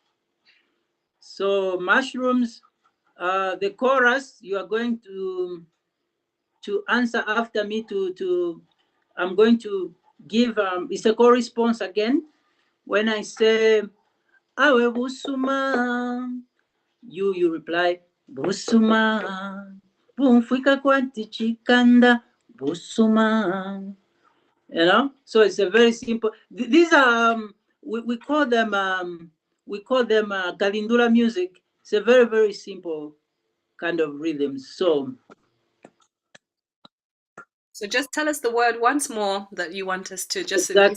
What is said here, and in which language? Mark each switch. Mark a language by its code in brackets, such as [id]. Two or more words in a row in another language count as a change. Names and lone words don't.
[en] So mushrooms, the chorus you are going to answer after me to I'm going to give it's a co-response again. When I say [bem] Awe Busuma, [en] you reply Busuma. [bem] Bumfika kwanti chikanda Busuma. [en] So it's a very simple. These are we call them Kalindula music. It's a very simple kind of rhythm. So So just tell us the word once more that you want us to, just in case.